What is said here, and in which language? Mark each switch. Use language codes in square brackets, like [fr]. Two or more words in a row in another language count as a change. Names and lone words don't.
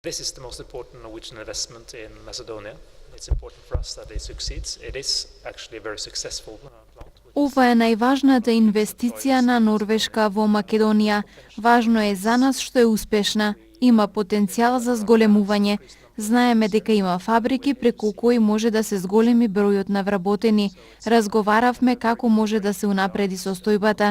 [en] This is the most important Norwegian investment in Macedonia. It's important for us that it succeeds. It is actually a very successful plant. [mk] Ова е најважната инвестиција на Норвешка во Македонија. Важно е за нас што е успешна. Има потенцијал за зголемување. Знаеме дека има фабрики преку кои може да се зголеми бројот на вработени. Разговаравме како може да се унапреди состојбата.